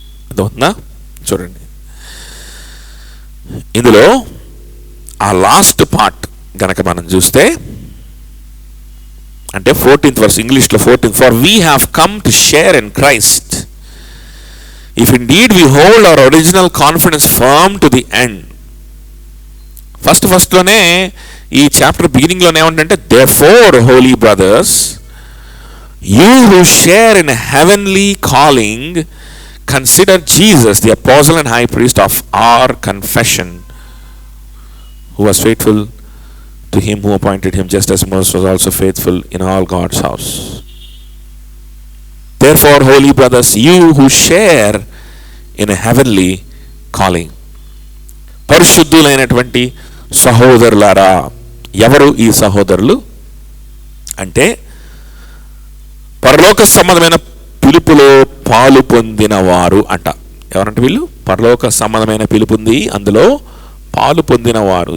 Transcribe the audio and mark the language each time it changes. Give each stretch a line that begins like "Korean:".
Telugu: అదవుతుందా? చూడండి, ఇందులో ఆ లాస్ట్ పార్ట్ గనక మనం చూస్తే, అంటే 14th verse, ఇంగ్లీష్లో 14th,
English: For we have come to share in Christ if indeed we hold our original confidence firm to the end.
Telugu: First లోనే ఈ చాప్టర్ బిగినింగ్ లోనే ఏమంటే,
English: therefore holy brothers, you who share in a heavenly calling, consider Jesus the apostle and high priest of our confession, who was faithful to him who appointed him, just as Moses was also faithful in all God's house. Therefore, holy brothers, you who share in a heavenly calling.
Telugu: పరిశుద్ధులైనటువంటి సహోదరులారా. ఎవరు ఈ సహోదరులు అంటే, పరలోక సంబంధమైన పిలుపులో పాలు పొందిన వారు అంట. ఎవరంటే వీళ్ళు? పరలోక సంబంధమైన పిలుపు ఉంది, అందులో పాలు పొందిన వారు.